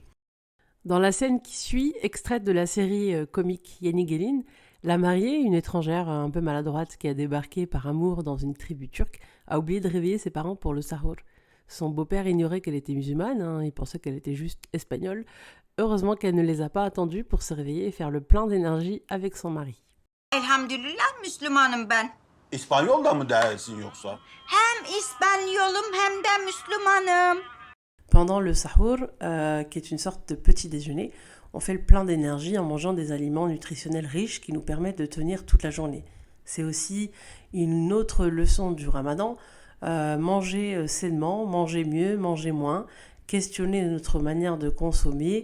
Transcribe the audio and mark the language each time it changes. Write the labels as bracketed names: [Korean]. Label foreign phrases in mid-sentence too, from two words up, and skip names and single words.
[French] Dans la scène qui suit, extraite de la série comique Yeni Gelin, la mariée, une étrangère un peu maladroite qui a débarqué par amour dans une tribu turque, a oublié de réveiller ses parents pour le sahur. Son beau-père ignorait qu'elle était musulmane, il pensait qu'elle était juste espagnole. Heureusement qu'elle ne les a pas attendus pour se réveiller et faire le plein d'énergie avec son mari. [Turkish] Elhamdülillah Müslümanım ben. İspanyol'da mı değilsin yoksa? Hem İspanyolum hem de Müslümanım. [French] Pendant le sahur, qui est une sorte de petit déjeuner, on fait le plein d'énergie en mangeant des aliments nutritionnels riches qui nous permettent de tenir toute la journée. C'est aussi une autre leçon du Ramadan, manger sainement, manger mieux, manger moins, questionner notre manière de consommer.